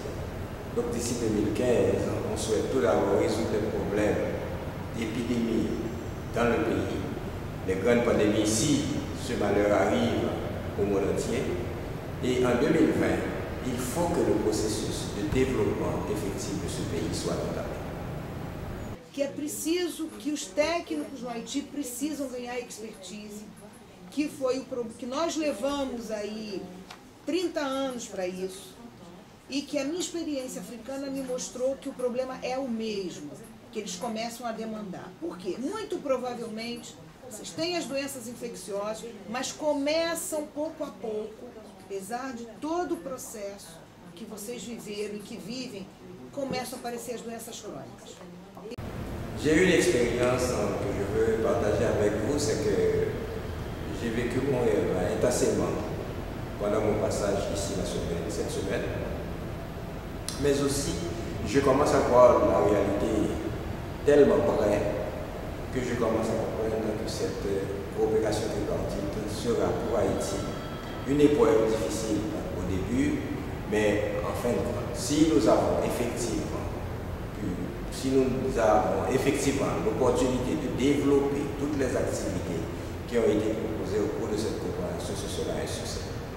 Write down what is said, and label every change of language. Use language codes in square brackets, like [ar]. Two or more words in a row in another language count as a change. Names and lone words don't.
[fr] Donc d'ici 2015, on souhaite tout d'abord résoudre les problèmes d'épidémie dans le pays. Les grandes pandémies ici, ce malheur arrive au monde entier. Et en 2020, il faut que le processus de développement effectif de ce pays soit entamé. [pt] Que é preciso, que os técnicos no Haiti precisam ganhar expertise, que foi que nós levamos aí 30 anos para isso, e que a minha experiência africana me mostrou que o problema é o mesmo, que eles começam a demandar. Por quê? Muito provavelmente, vocês têm as doenças infecciosas, mas começam pouco a pouco, apesar de todo o processo que vocês viveram e que vivem, começam a aparecer as doenças crônicas. [fr] J'ai eu une expérience que je veux partager avec vous, c'est que j'ai vécu mon rêve intensément pendant mon passage ici cette semaine. Mais aussi, je commence à voir la réalité tellement près que je commence à comprendre que cette coopération tripartite sera pour Haïti une épreuve difficile au début, Mais en fin de compte, si nous avons effectivement l'opportunité de développer toutes les activités qui ont été proposées au cours de cette coopération, ce sera un succès.